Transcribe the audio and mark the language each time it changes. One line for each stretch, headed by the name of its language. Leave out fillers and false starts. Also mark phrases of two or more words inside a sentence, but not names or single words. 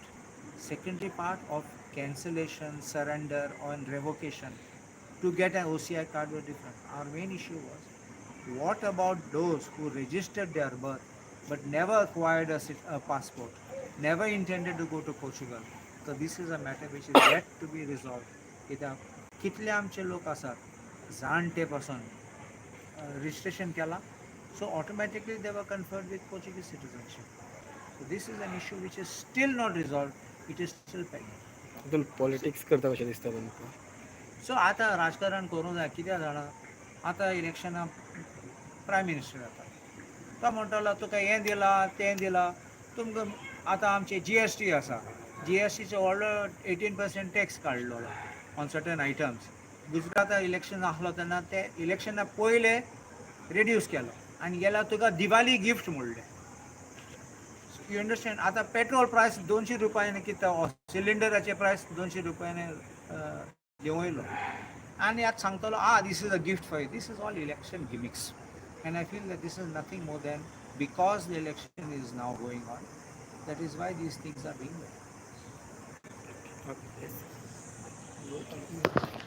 English: Secondary part of cancellation, surrender, or revocation to get an OCI card were different. Our main issue was, what about those who registered their birth but never acquired a passport, never intended to go to Portugal? So this is a matter which is yet to be resolved.
Konkani: कित्याक कितले आमचे लोक आसात जाणटे पासून registration केला,
English: so automatically they were conferred with Portuguese citizenship. So this is an issue which is still not resolved. It is still pending.
Konkani: तितून पॉलिटिक्स करता कशें दिसता तुमकां? सो आतां राजकारण करूं जाय. कित्याक जाणा, आतां इलेक्शनां
English: prime minister
Konkani: जाता, तो म्हणटलो तुका हें दिलां तें दिलां. तुमकां आतां आमचे GST आसा, GSTचो व्हडलो 18% टॅक्स काडलेलो
English: on certain items.
Konkani: गुजराता इलेक्शन आसलो तेन्ना ते इलेक्शना पयले रिड्यूस केलो आनी गेल्यार तुका दिवाली गिफ्ट म्हणलें.
English: you understand.
Konkani: आतां
English: petrol price
Konkani: 200 रुपयांनी कितें, सिलिंडराचे प्रायस 200 रुपयांनी देंव येयलो आनी आतां सांगतलो
English: this is a gift for you. this is all election gimmicks. and I feel that this is nothing more than because the election is now going on. that is why these things are being. Okay.